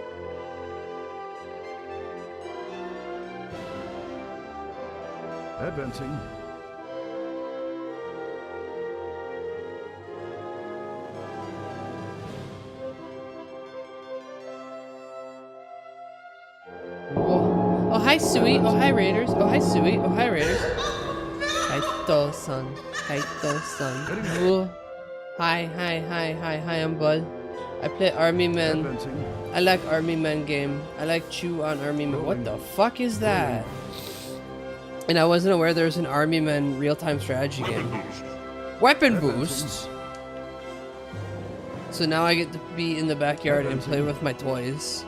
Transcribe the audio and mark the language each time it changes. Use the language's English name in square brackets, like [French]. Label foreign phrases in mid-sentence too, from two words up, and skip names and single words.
[English] Advancing. Whoa. Oh, hi, Sui. Oh, hi, Raiders. Oh, hi, Sui. Oh, hi, Raiders. Kaito-san. Kaito-san. Whoa. Hi, I'm Bud. I play Army Men. Advancing. I like Army Men game. I like chew on Army Men. What the fuck is that? And I wasn't aware there was an Army Men real-time strategy game. Weapon boosts. So now I get to be in the backyard and play with my toys.